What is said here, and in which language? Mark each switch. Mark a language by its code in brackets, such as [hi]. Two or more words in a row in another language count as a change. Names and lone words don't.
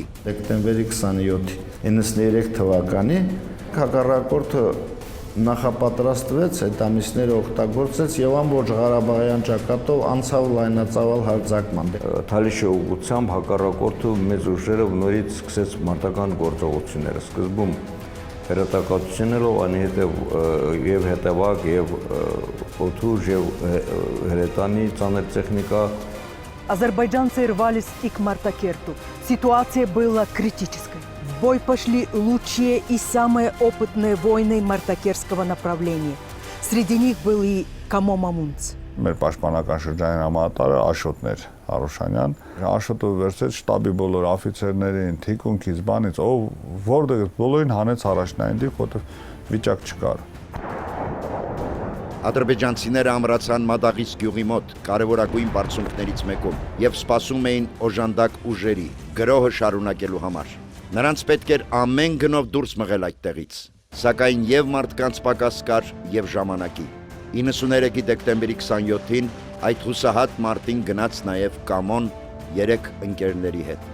[hy] Դեկտեմբերի 27-93 թվականի հակառակորդը նախապատրաստվեց, այդ ամիսները օգտագործեց եւ ամբողջ Ղարաբաղյան ճակատով անցավ լայնածավալ հարձակման։ Թալիշի ուղղությամբ հակառակորդը մեծ ուժերով նորից սկսեց մարտական գործողությունները։ Սկզբում հրետակացություններով, անհետև եւ հետևակ եւ օդուժ եւ հրետանի ծանր տեխնիկա։ [ru] Азербайджанцы рвались и к Мартакерту. Ситуация была критической. В бой пошли лучшие и самые опытные воины Мартакерского направления. Среди них был и Камо Мамунц. [hy] Մեր պաշտպանական շրջանի հրամանատարը Աշոտն էր Արուշանյան։ Աշոտը վերցրեց շտաբի բոլոր աֆիցերներին, թիկունքից, բանից, որտեղ բոլորին հանեց առաջնային դիրք, որտեղ վիճակ չկար։ Ադրբեջանցիները ամրացան Մադաղիս գյուղի մոտ կարևորագույն բարձունքներից մեկում եւ սպասում էին օժանդակ ուժերի գրոհը շարունակելու համար։ Նրանց պետք էր ամեն գնով դուրս մղել այդտեղից, սակայն եւ մարդկանց պակաս կար եւ ժամանակի։ 93-ի դեկտեմբերի 27-ին այդ հուսահատ մարտին գնաց նաեւ Կամոն 3 ընկերների հետ։